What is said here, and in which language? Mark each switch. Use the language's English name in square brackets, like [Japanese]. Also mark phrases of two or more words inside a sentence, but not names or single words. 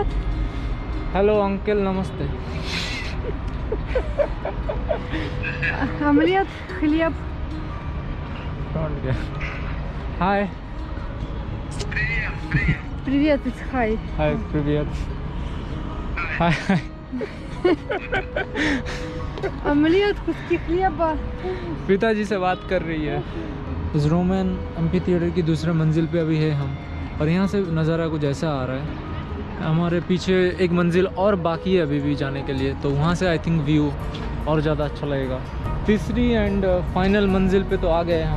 [Hindi] हेलो अंकल, नमस्ते। [Russian] Омлет, хлеб. [Hindi] हाय [Russian] Привет, [English] it's hi. [Hindi] हाय привет। हाय हाय। [Russian] Омлет, куски хлеба. [Hindi] पिताजी से बात कर रही है। इस [English] Roman amphitheatre [Hindi] की दूसरे मंजिल पे अभी है हम, और यहाँ से नज़ारा कुछ ऐसा आ रहा है। हमारे पीछे एक मंजिल और बाकी है अभी भी जाने के लिए, तो वहाँ से [English] I think view [Hindi] और ज़्यादा अच्छा लगेगा। तीसरी [English] and final [Hindi] मंजिल पे तो आ गए हम।